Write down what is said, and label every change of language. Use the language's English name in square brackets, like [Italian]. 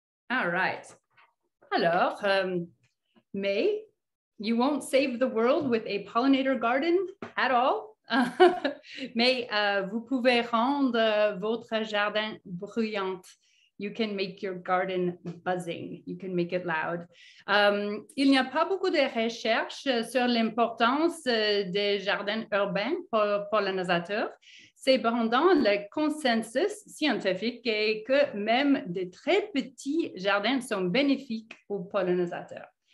[English] All right. Alors, May, you won't save the world with a pollinator garden at all. [French] Mais vous pouvez rendre votre jardin bruyant. [English] You can make your garden buzzing. You can make it loud. [French] Il n'y a pas beaucoup de recherches sur l'importance des jardins urbains pour pollinisateurs. Cependant, le consensus scientifique est que même de très petits jardins sont bénéfiques aux pollinisateurs.